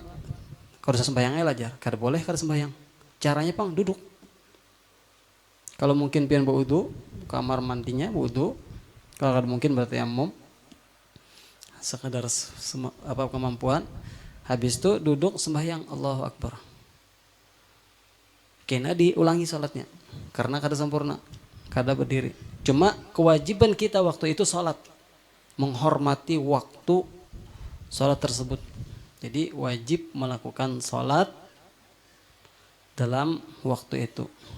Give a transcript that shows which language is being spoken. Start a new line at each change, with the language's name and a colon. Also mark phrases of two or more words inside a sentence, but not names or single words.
Banjar: Kalau bisa sembahyang aja, kada boleh kada sembahyang. Caranya Bang duduk. Kalau mungkin pian berwudu, kamar mandinya wudu. Kalau kada mungkin bertayamum.
Indonesian: Sekadar kemampuan. Habis itu duduk sembahyang
Arabic: الله أكبر.
Banjar: Kena diulangi salatnya karena kada sempurna, kada berdiri.
Indonesian: Cuma kewajiban kita waktu itu salat, menghormati waktu salat tersebut. Jadi wajib melakukan salat dalam waktu itu.